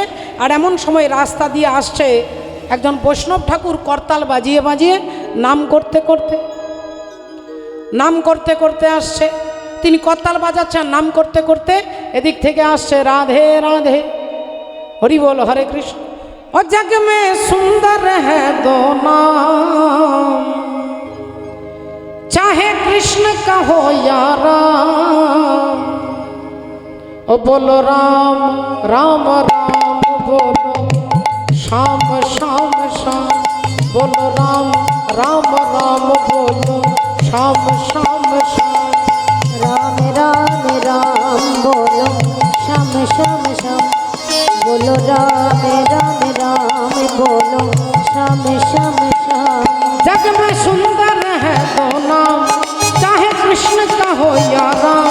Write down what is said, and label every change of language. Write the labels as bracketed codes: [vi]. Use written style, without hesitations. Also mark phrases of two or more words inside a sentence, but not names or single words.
[bn] আর এমন সময় রাস্তা দিয়ে আসছে একজন বৈষ্ণব ঠাকুর, করতাল বাজিয়ে বাজিয়ে নাম করতে করতে আসছে। তিনি করতাল বাজাচ্ছেন, নাম করতে করতে এদিক থেকে আসছে রাধে রাধে, হরি বল হরে কৃষ্ণ। [hi] ओ जग में सुंदर है दो नाम, चाहे कृष्ण कहो या राम। ओ बोलो राम राम राम बोलो, शाम शाम शाम बोलो राम राम राम बोलो, शाम शाम शाम। राम राम राम बोलो, श्याम श्याम श्याम बोलो, राम राम राम बोलो, श्याम श्याम श्याम। जग में सुंदर है दो नाम, चाहे कृष्ण का हो या राम।